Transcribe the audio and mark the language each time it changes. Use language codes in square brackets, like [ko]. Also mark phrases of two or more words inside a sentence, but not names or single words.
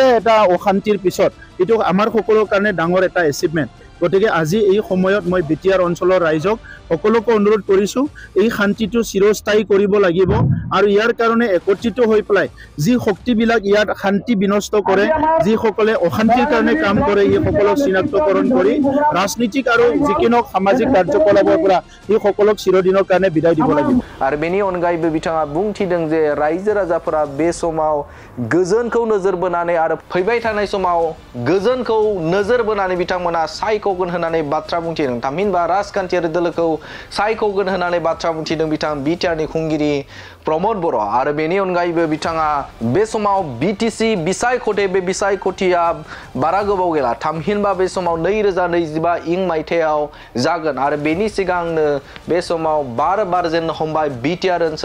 [as] এটা অশান্তিৰ পিছত এটো আমাৰ সকলোৰ কাৰণে ডাঙৰ এটা এচিভমেন্ট গতিকে আজি এই সময়ত মই বিটিআৰ অঞ্চলৰ ৰাইজক সকলোকে অনুৰোধ কৰিছো এই শান্তিটো চিৰস্থায়ী কৰিব লাগিব আৰু ইয়াৰ কাৰণে একত্ৰিত হৈ পেলাই যি শক্তিবিলাক ইয়াত শান্তি বিনষ্ট কৰে যি সকলে অশান্তিৰ কাৰণে কাম কৰে এই সকলক চিনাক্তকৰণ কৰি ৰাজনীতিক আৰু যিকিনো সামাজিক কাৰ্যকলাপৰ পৰা এই সকলক চিৰদিনৰ কাৰণে বিদায় দিব লাগিব [brx] আৰু বেনি অনগাयैबो बिथाङा बुंथिदों जे रायजो राजाफोरा बे समाव गोजोनखौ नोजोर बोनानै आरो फैबाय थानाय समाव गोजोनखौ नोजोर बोनानै बिथांमोना सायख'गोन होननानै बाथ्रा बुंथिदों थामहिनबा राजखान्थियारि दोलोखौ सायख'गोन होननानै बाथ्रा बुंथिदों बिथां बिटिआरनि खुंगिरि प्रमद बर' आरो बेनि अनगायैबो बिथाङा बे समाव बिटिसि बिसायख'थि बे बिसायख'थिया बारा गोबाव गैला थामहिनबा बे समाव 2025 इं मायथाइयाव जागोन आरो बेनि सिगांनो बे समाव बार जेननो हमबाय बिटिआर